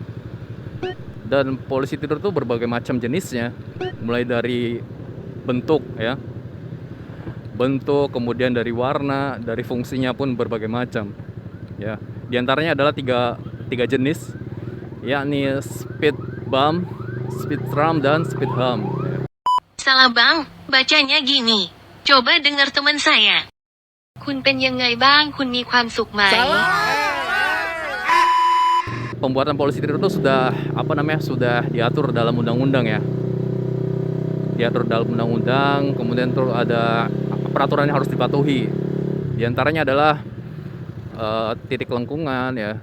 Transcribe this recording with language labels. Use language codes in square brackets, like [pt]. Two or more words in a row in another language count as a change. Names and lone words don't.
[id] Dan polisi tidur tuh berbagai macam jenisnya, mulai dari bentuk ya, kemudian dari warna, dari fungsinya pun berbagai macam ya. Di antaranya adalah tiga jenis, yakni [en] speed bump, speed tram, [id] dan [en] speed hump. [id] Salah bang, bacanya gini. Coba dengar teman saya. [th] คุณเป็นยังไงบ้าง คุณมีความสุขไหม [id] Pembuatan polisi tidur itu sudah sudah diatur dalam undang-undang ya. Diatur dalam undang-undang, kemudian terus ada peraturan yang harus dipatuhi. Di antaranya adalah titik lengkungan ya.